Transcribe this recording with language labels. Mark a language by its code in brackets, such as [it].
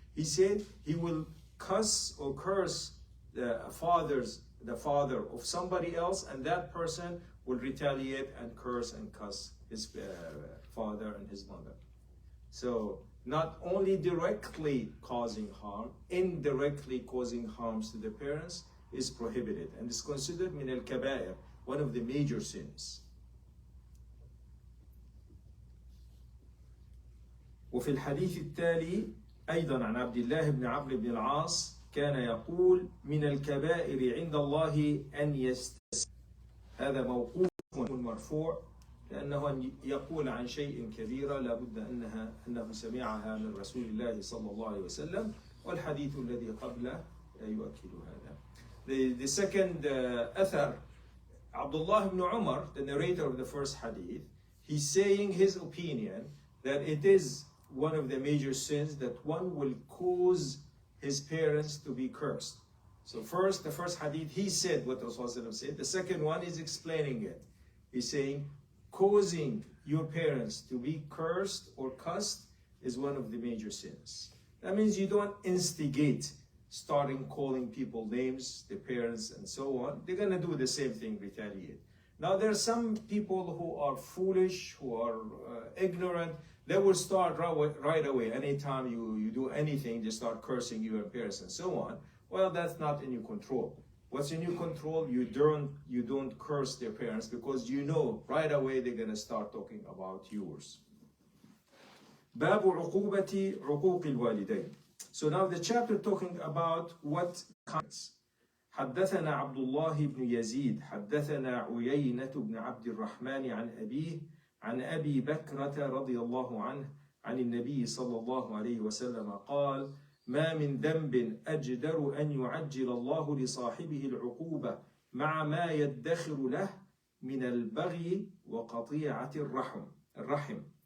[en] He said he will cuss or curse the father of somebody else, and that person will retaliate and curse and cuss his father and his mother. So not only directly causing harm, indirectly causing harms to the parents is prohibited and is considered min al-kabair, one of the major sins. [ar] وفي الحديث التالي أيضا عن عبد الله بن عمرو بن العاص كان يقول: من الكبائر عند الله أن يستسلم. هذا موقوف مرفوع، لأنه أن يقول عن شيء كبيرة لابد أنه سمعها من رسول الله صلى الله عليه وسلم، والحديث الذي قبله يؤكد هذا. [en] The second أثر, Abdullah ibn Umar, the narrator of the first hadith, he's saying his opinion that it is one of the major sins that one will cause his parents to be cursed. So first, the first hadith, he said what Rasulullah said. The second one is explaining it. He's saying causing your parents to be cursed or cussed is one of the major sins. That means you don't instigate starting calling people names, their parents and so on. They're going to do the same thing, retaliate. Now there are some people who are foolish, who are ignorant. They will start right away. Anytime you do anything, they start cursing your parents and so on. Well, that's not in your control. What's in your control? You don't curse their parents, because you know right away they're going to start talking about yours. [ar] باب عقوبة عقوق الوالدين. [en] So now the chapter talking about what kinds. [ar] حدثنا عبد الله بن يزيد حدثنا عيينة بن عبد الرحمن عن أبيه عن أبي بكرة رضي الله عنه عن النبي صلى الله عليه وسلم قال: ما من ذنب أجدر أن يعجل الله لصاحبه العقوبة مع ما يدخر له من البغي وقطيعة الرحم.